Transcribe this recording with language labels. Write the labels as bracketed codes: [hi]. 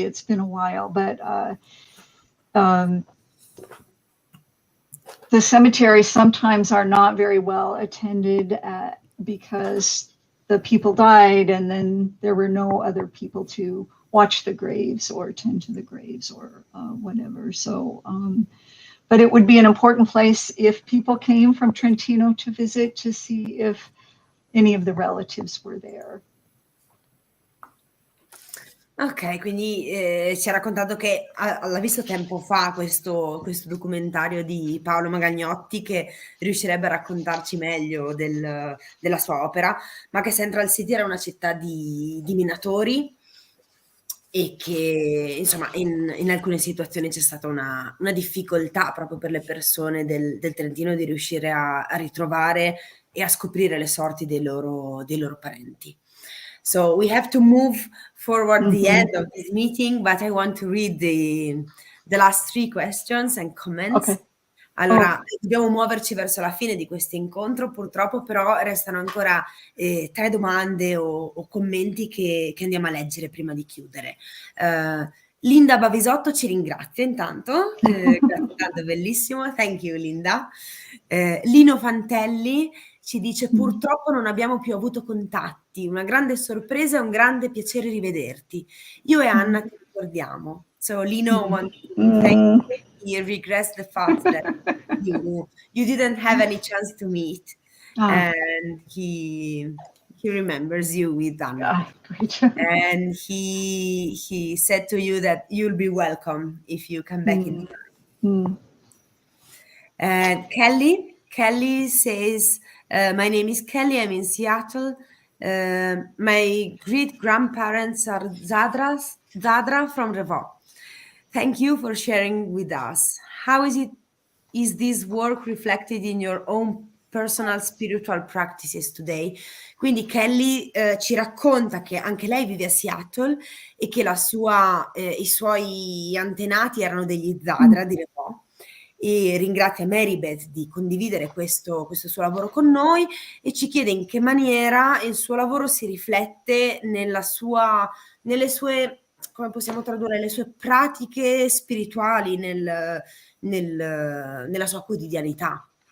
[en] It's been a while, but the cemeteries sometimes are not very well attended because the people died, and then there were no other people to watch the graves or tend to the graves or whatever. So, but it would be an important place if people came from Trentino to visit, to see if any of the relatives were there. [it] Ok, quindi ci ha raccontato che l'ha visto tempo fa questo documentario di Paolo Magagnotti, che riuscirebbe a raccontarci meglio della sua opera, ma che Central City era una città di minatori, e che insomma in alcune situazioni c'è stata una difficoltà proprio per le persone del Trentino di riuscire a ritrovare e a scoprire le sorti dei loro parenti. [en] So we have to move forward the end of this meeting, but I want to read the last 3 questions and comments. Okay. [it] Allora, dobbiamo muoverci verso la fine di questo incontro, purtroppo, però restano ancora 3 domande o commenti che andiamo a leggere prima di chiudere. Linda Bavisotto ci ringrazia intanto, grazie tanto, bellissimo, [en] thank you Linda. [it] Lino Fantelli ci dice: purtroppo non abbiamo più avuto contatti, una grande sorpresa e un grande piacere rivederti. Io e Anna ti ricordiamo. [en] So Lino wants to thank you. He regrets the fact that you didn't have any chance to meet, and he remembers you with Anna. And he said to you that you'll be welcome if you come back in time. And Kelly says, my name is Kelly, I'm in Seattle. My great grandparents are Zadra from Revaux. Thank you for sharing with us. How is this work reflected in your own personal spiritual practices today? [it] Quindi Kelly ci racconta che anche lei vive a Seattle e che i suoi antenati erano degli Zadra di Revaux, e ringrazia Mary Beth di condividere questo suo lavoro con noi, e ci chiede in che maniera il suo lavoro si riflette nelle sue, come possiamo tradurre, le sue pratiche spirituali nella sua quotidianità.